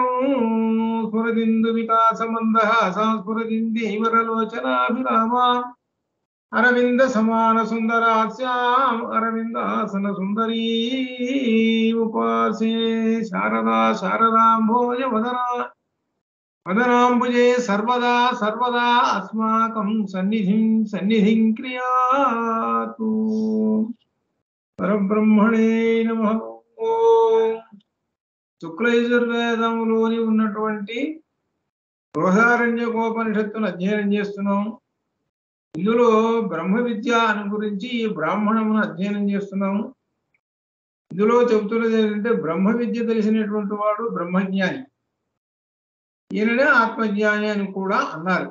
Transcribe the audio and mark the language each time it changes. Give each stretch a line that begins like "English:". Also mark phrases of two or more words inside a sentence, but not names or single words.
Sanskrit: स्फुरदिन्दुविकासमन्दः संस्फुरदिन्दीवरलोचनाभिरामा अरविंद समान सुंदरास्याम अरविंदासन सुंदरी उपासे शारदा शारदाम्भोज वदना वदनाम्बुजे सर्वदा सर्वदा अस्माकं सन्निधिं क्रियातु। परब्रह्मणे नमः।
Telugu: ओम శుక్లయజుర్వేదములోని ఉన్నటువంటి బృహదారణ్యకోపనిషత్తును అధ్యయనం చేస్తున్నాం. ఇందులో బ్రహ్మ విద్య అని గురించి ఈ బ్రాహ్మణమును అధ్యయనం చేస్తున్నాము. ఇందులో చెబుతున్నది ఏంటంటే బ్రహ్మ విద్య తెలిసినటువంటి వాడు బ్రహ్మజ్ఞాని, ఈయననే ఆత్మజ్ఞాని అని కూడా అన్నారు.